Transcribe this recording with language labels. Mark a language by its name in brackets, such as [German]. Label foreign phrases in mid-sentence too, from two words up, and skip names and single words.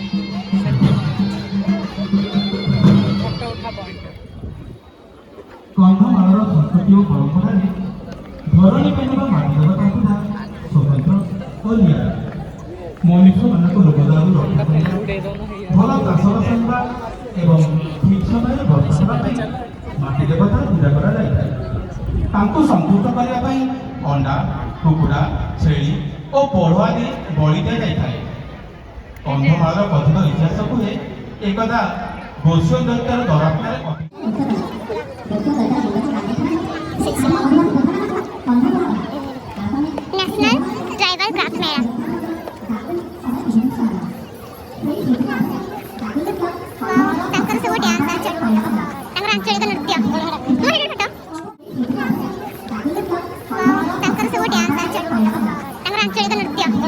[Odia] କନ୍ଧମାଳର ସଂସ୍କୃତି ଓ ପରମ୍ପରାରେ ଧରଣୀ ପାଣିବା ମାଟି ଦେବତା ଥିବା ସ୍ୱତନ୍ତ୍ର ଓ ନିଆରା ମନୁଷ୍ୟମାନଙ୍କୁ ରୋଗଦାରୁ ରକ୍ଷା କରିବା ଭଲ ଚାଷବାସ ହେବା ଏବଂ ଠିକ୍ ସମୟରେ ବର୍ଷା ହେବା ପାଇଁ ମାଟି ଦେବତା ପୂଜା କରାଯାଇଥାଏ। ତାଙ୍କୁ ସନ୍ତୁଷ୍ଟ କରିବା ପାଇଁ ଅଣ୍ଡା କୁକୁଡ଼ା ଛେଳି ଓ ପୋଢ଼ ଆଦି ବଳି ଦିଆଯାଇଥାଏ। କନ୍ଧମାଳର କଥିତ ଇତିହାସ କୁହେ ଏକଦା ଗୋସ୍ୱ ଦୈତ୍ୟର ଦରାପରେ [Hindi] नेशनल ट्राइबल क्राफ्ट मेला सब डांस आंचलिक नृत्य सब डांस आंचलिक नृत्य